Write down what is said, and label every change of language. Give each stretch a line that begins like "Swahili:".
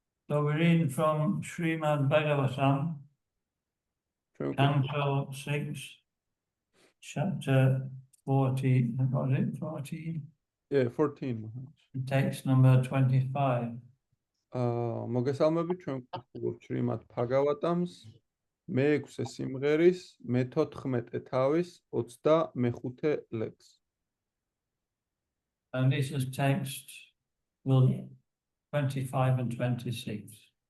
English: So we read from Srimad Bhagavatam, Canto 6, chapter 40, what is it, 40? Yeah, 14. Text number 25.
Georgian: მოგესალმებით, ჩვენ ვკითხულობთ შრიმად ბჰაგავატამს მე-6 სიმღერის მე-14 თავის 25 ლექსს.
English: And this is text will 25 and 26.